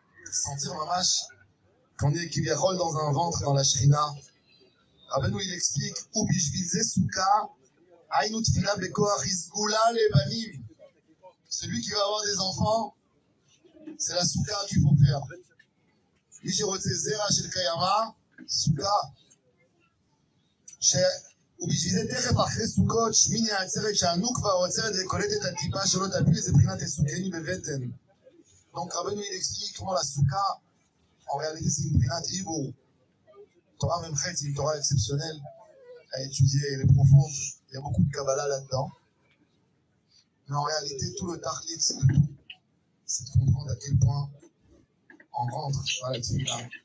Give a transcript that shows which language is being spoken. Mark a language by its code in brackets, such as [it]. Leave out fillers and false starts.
[fr] Sentir mamash qu'on est Kivyachol dans un ventre dans la Shrina. [he] Rabbeinu [fr] il explique, [he] ou bishvilze souka, aïnou tfila bekoach izgula lebanim. [fr] Celui qui va avoir des enfants, c'est la souka qu'il faut faire. [he] מי שרוצה זרע של קיימה, סוכה. ובשביל זה תכף אחרי סוכות, שמיני העצרת שהנוקבה העוצרת לקולט את הטיפה שלא תפיל, זה בחינת הסוכני בבטן. [fr] Donc Rabbeinu il explique comment la souka, en réalité c'est une brinat ibour. Torah Memchet, c'est une Torah exceptionnelle à étudier, elle est profonde, il y a beaucoup de Kabbalah là-dedans. Mais en réalité, tout le tachlit de tout, c'est de comprendre à quel point on rentre dans la tfila.